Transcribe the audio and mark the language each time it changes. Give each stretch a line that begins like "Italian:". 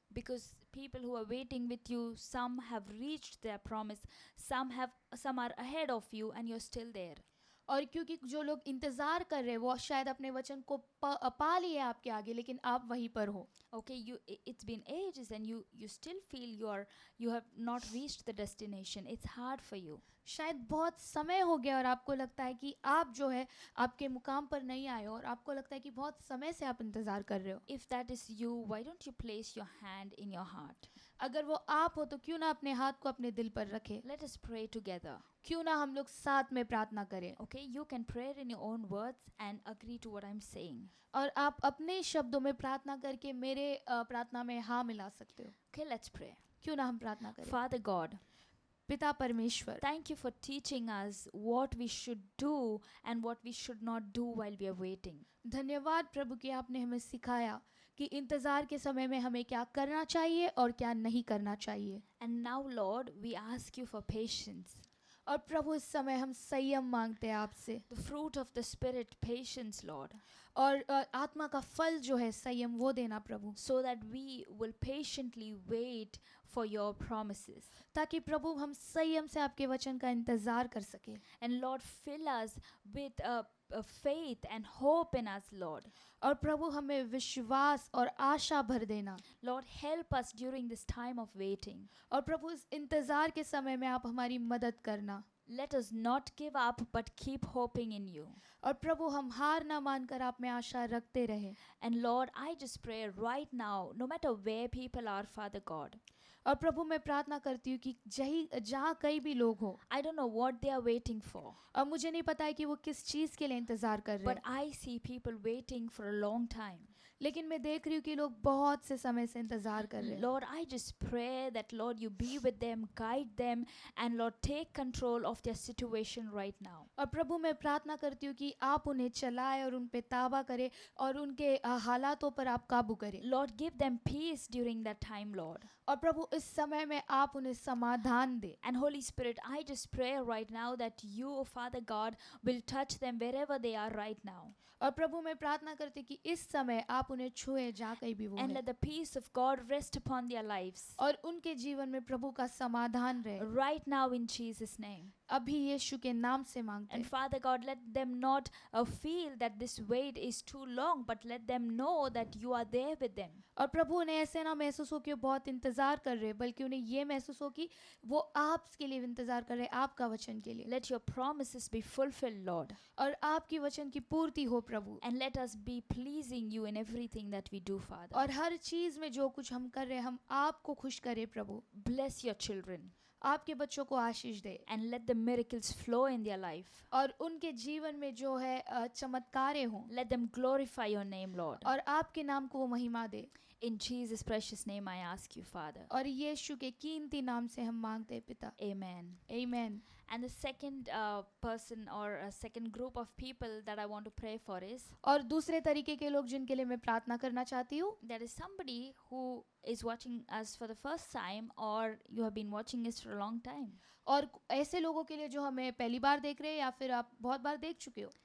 English: because people who are waiting with you, some have reached their promise, some are ahead of you and you're still there.
Hindi: और क्योंकि जो लोग इंतज़ार कर रहे हैं वो शायद अपने वचन को पा लिए आपके आगे, लेकिन आप वहीं पर हो।
English: Okay, it's been ages and you still feel you have not reached the destination. It's hard for you.
Hindi: शायद बहुत समय हो गया और आपको लगता है कि आप जो है आपके मुकाम पर नहीं आए हो और आपको लगता है कि बहुत समय से आप इंतज़ार कर रहे हो।
English: If that is you, why don't you place your hand in your heart?
Hindi: अगर वो आप हो तो क्यों ना अपने हाथ को अपने दिल पर रखे,
English: Let us pray together.
Hindi: क्यों ना हम लोग साथ में प्रार्थना करें।
English: Okay, you can pray in your own words and agree to what I'm saying.
Hindi: और आप अपने शब्दों में प्रार्थना करके मेरे प्रार्थना में हाँ मिला सकते हो।
English: Okay, let's pray.
Hindi: क्यों ना हम प्रार्थना करें।
English: Father God,
Hindi: पिता परमेश्वर,
English: thank you for teaching us what we should do and what we should not do while we are waiting.
Hindi: धन्यवाद प्रभु कि आपने हमें सिखाया कि इंतज़ार के समय में हमें क्या करना चाहिए और क्या नहीं करना चाहिए।
English: And now, Lord, we ask you for patience.
Hindi: और प्रभु इस समय हम संयम मांगते हैं आपसे
English: The fruit of the Spirit, patience, Lord,
Hindi: और आत्मा का फल जो है संयम वो देना प्रभु,
English: so that we will patiently wait for your promises.
Hindi: ताकि प्रभु हम संयम से आपके वचन का इंतज़ार कर सके।
English: And Lord, fill us with a faith and hope in us, Lord.
Hindi: और प्रभु हमें विश्वास और आशा भर देना।
English: Lord, help us during this time of waiting.
Hindi: और प्रभु इस इंतज़ार के समय में आप हमारी मदद करना।
English: Let us not give up but keep hoping in you.
Hindi: और प्रभु हम हार ना मानकर आप में आशा रखते रहे।
English: And Lord, I just pray right now, no matter where people are, Father God,
Hindi: और प्रभु मैं प्रार्थना करती हूँ कि जहाँ कहीं भी लोग हो,
English: I don't know what they are waiting for,
Hindi: और मुझे नहीं पता है कि वो किस चीज़ के लिए इंतज़ार कर रहे
English: but
Hindi: हैं,
English: I see people waiting for a long time.
Hindi: लेकिन मैं देख रही हूँ कि लोग बहुत से समय से इंतज़ार कर रहे हैं।
English: Lord, I just pray that, Lord, you be with them, guide them, and Lord, take control of their situation right now.
Hindi: और प्रभु मैं प्रार्थना करती हूँ कि आप उन्हें चलाए और उन पे ताबा करें और उनके हालातों पर आप काबू करें।
English: Lord, give them peace during that time, Lord.
Hindi: और प्रभु इस समय में आप उन्हें समाधान दे।
English: And Holy Spirit, I just pray right now that you, Father God, will touch them wherever they are right now.
Hindi: और प्रभु मैं प्रार्थना करती हूँ कि इस समय आप उन्हें छुए जहाँ कहीं भी वो
English: And
Hindi: हैं।
English: let the peace of God rest upon their lives.
Hindi: और उनके जीवन में प्रभु का समाधान रहे।
English: Right now in Jesus' name.
Hindi: अभी यीशु के नाम से मांगते
English: And
Hindi: हैं।
English: Father God, let them not feel that this wait is too long, but let them know that you are there with them.
Hindi: और प्रभु उन्हें ऐसे ना महसूस हो कि वो बहुत इंतज़ार कर रहे हैं, बल्कि उन्हें ये महसूस हो कि वो आपके लिए इंतज़ार कर रहे हैं, आपका वचन के लिए।
English: Let your promises be fulfilled, Lord.
Hindi: और आपकी वचन की पूर्ति हो प्रभु।
English: And let us be pleasing you in everything that we do, Father.
Hindi: और हर चीज़ में जो कुछ हम कर रहे हैं हम आपको खुश करें प्रभु।
English: Bless your children
Hindi: आपके बच्चों को आशीष दे
English: and let the miracles flow in their life.
Hindi: और उनके जीवन में जो है चमत्कारें हों
English: Let them glorify your name, Lord.
Hindi: और आपके नाम को वो महिमा दे।
English: In Jesus' precious name I ask you, Father.
Hindi: और यीशु के कीमती नाम से हम मांगते हैं पिता।
English: Amen.
Hindi: आमीन।
English: And the second person or a second group of people that I want to pray for is
Hindi: और दूसरे तरीके के लोग जिनके लिए मैं प्रार्थना करना चाहती हूँ,
English: there is somebody who is watching us for the first time, or you have been watching us for a long time,
Hindi: और ऐसे लोगों के लिए जो हमें पहली बार देख रहे हैं या फिर आप बहुत बार देख चुके हो,